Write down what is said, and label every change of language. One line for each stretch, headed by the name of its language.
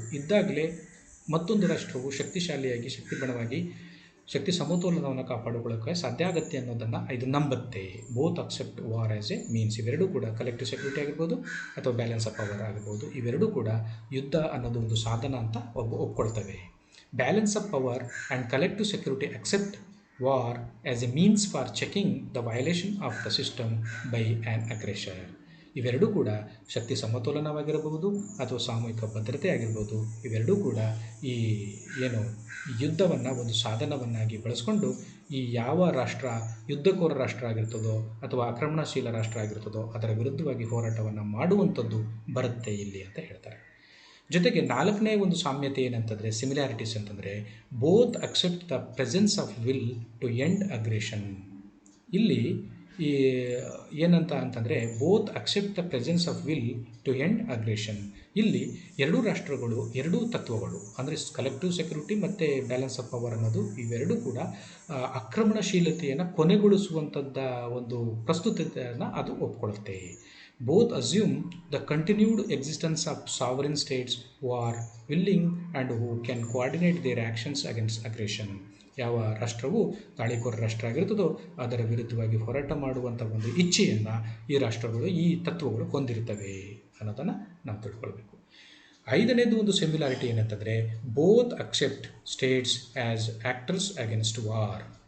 Kannada: ಇದ್ದಾಗಲೇ ಮತ್ತೊಂದು ರಾಷ್ಟ್ರವು ಶಕ್ತಿಶಾಲಿಯಾಗಿ, ಶಕ್ತಿಬಣವಾಗಿ, ಶಕ್ತಿ ಸಮತೋಲನವನ್ನು ಕಾಪಾಡಿಕೊಳ್ಳೋಕ್ಕೆ ಸಾಧ್ಯ ಆಗುತ್ತೆ ಅನ್ನೋದನ್ನು ಇದು ನಂಬುತ್ತೆ.
English: Both accept war as a means.
Kannada: ಇವೆರಡೂ ಕೂಡ ಕಲೆಕ್ಟಿವ್ ಸೆಕ್ಯೂರಿಟಿ ಆಗಿರ್ಬೋದು ಅಥವಾ
English: Balance of power ಆಗಿರ್ಬೋದು, ಇವೆರಡೂ ಕೂಡ ಯುದ್ಧ ಅನ್ನೋದು ಒಂದು ಸಾಧನ ಅಂತ ಒಪ್ಕೊಳ್ತವೆ. Balance of power and collective security accept war as a means for checking the violation of the system by an aggressor.
Kannada: ಇವೆರಡೂ ಕೂಡ ಶಕ್ತಿ ಸಮತೋಲನವಾಗಿರಬಹುದು ಅಥವಾ ಸಾಮೂಹಿಕ ಭದ್ರತೆ ಆಗಿರ್ಬೋದು. ಇವೆರಡೂ ಕೂಡ ಈ ಏನು ಯುದ್ಧವನ್ನು ಒಂದು ಸಾಧನವನ್ನಾಗಿ ಬಳಸ್ಕೊಂಡು ಈ ಯಾವ ರಾಷ್ಟ್ರ ಯುದ್ಧಕೋರ ರಾಷ್ಟ್ರ ಆಗಿರ್ತದೋ ಅಥವಾ ಆಕ್ರಮಣಶೀಲ ರಾಷ್ಟ್ರ ಆಗಿರ್ತದೋ ಅದರ ವಿರುದ್ಧವಾಗಿ ಹೋರಾಟವನ್ನು ಮಾಡುವಂಥದ್ದು ಬರುತ್ತೆ ಇಲ್ಲಿ ಅಂತ ಹೇಳ್ತಾರೆ. ಜೊತೆಗೆ ನಾಲ್ಕನೇ ಒಂದು ಸಾಮ್ಯತೆ ಏನಂತಂದರೆ
English: Similarities ಅಂತಂದರೆ both accept the presence of will to end aggression.
Kannada: ಇಲ್ಲಿ ಈ ಏನಂತ ಅಂತಂದರೆ
English: Both accept the presence of will to end aggression.
Kannada: ಇಲ್ಲಿ ಎರಡೂ ರಾಷ್ಟ್ರಗಳು ಎರಡೂ ತತ್ವಗಳು ಅಂದರೆ ಕಲೆಕ್ಟಿವ್ ಸೆಕ್ಯೂರಿಟಿ ಮತ್ತು ಬ್ಯಾಲೆನ್ಸ್ ಆಫ್ ಪವರ್ ಅನ್ನೋದು ಇವೆರಡೂ ಕೂಡ ಆಕ್ರಮಣಶೀಲತೆಯನ್ನು ಕೊನೆಗೊಳಿಸುವಂಥದ್ದ ಒಂದು ಪ್ರಸ್ತುತತೆಯನ್ನು ಅದು ಒಪ್ಕೊಳ್ಳುತ್ತೆ.
English: Both assume the continued existence of sovereign states who are willing and who can coordinate their actions against aggression.
Kannada: ಯಾವ ರಾಷ್ಟ್ರವು ದಾಳಿಕೋರ ರಾಷ್ಟ್ರ ಆಗಿರ್ತದೋ ಅದರ ವಿರುದ್ಧವಾಗಿ ಹೋರಾಟ ಮಾಡುವಂಥ ಒಂದು ಇಚ್ಛೆಯನ್ನು ಈ ರಾಷ್ಟ್ರಗಳು ಈ ತತ್ವಗಳು ಹೊಂದಿರ್ತವೆ ಅನ್ನೋದನ್ನು ನಾವು ತಿಳ್ಕೊಳ್ಬೇಕು. ಐದನೇದು ಒಂದು ಸಿಮಿಲಾರಿಟಿ ಏನಂತಂದರೆ
English: Both accept states as actors against war.